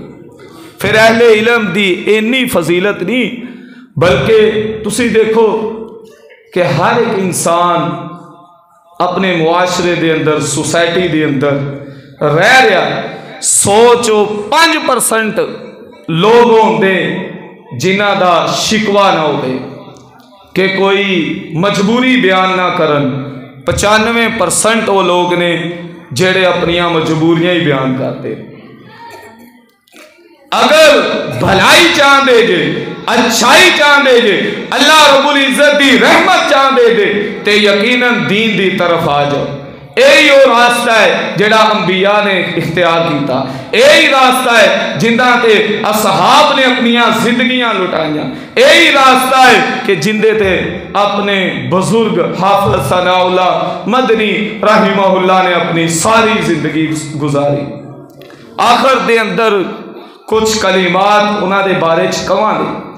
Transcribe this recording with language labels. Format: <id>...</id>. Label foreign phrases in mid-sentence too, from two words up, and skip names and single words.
<pa>پھر اہل علم دی اتنی فضیلت نہیں، بلکہ تسی دیکھو کہ ہر ایک انسان اپنے معاشرے دے اندر سوسائٹی دے اندر رہ رہا، سوچو 5% لوگ ہوندے جنہ دا شکوہ نہ ہوئے کہ کوئی مجبوری بیان نہ کرن، 95% وہ لوگ نے جڑے اپنیاں مجبوریاں ہی بیان کرتے۔ اگر بھلائی چاہتے جے، اچھائی چاہتے جے،</pa> <ar>اللہ رب العزت</ar> <pa>دی رحمت چاہتے جے تے یقیناً دین دی طرف آ جاؤ۔ یہی وہ راستہ ہے جڑا انبیاء نے اختیار کیتا، یہی راستہ ہے جندہ تے اصحاب نے اپنیاں زندگیاں لٹائیاں، یہی راستہ ہے کہ جندے تے اپنے بزرگ حافظ ثناء اللہ مدنی</pa> <ar>رحمہ اللہ</ar> <pa>نے اپنی ساری زندگی گزاری۔ آخر دے اندر کچھ کلمات انہاں دے بارے کہاں دے۔</pa>